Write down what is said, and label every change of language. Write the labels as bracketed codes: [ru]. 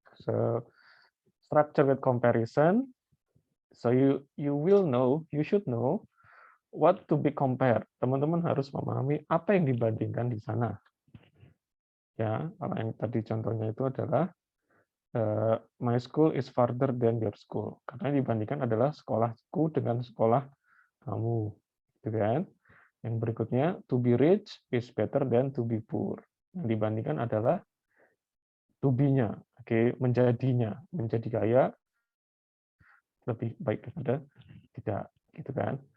[en] So structure with comparison. So you should know what to be compared. [id] Teman-teman harus memahami apa yang dibandingkan di sana. Ya, kalau yang tadi contohnya itu adalah [en] my school is farther than your school. [id] Karena yang dibandingkan adalah sekolahku dengan sekolah kamu, gitu kan? Yang berikutnya, [en] to be rich is better than to be poor. [id] Yang dibandingkan adalah to be-nya, oke, menjadinya, menjadi kaya lebih baik daripada tidak, gitu kan?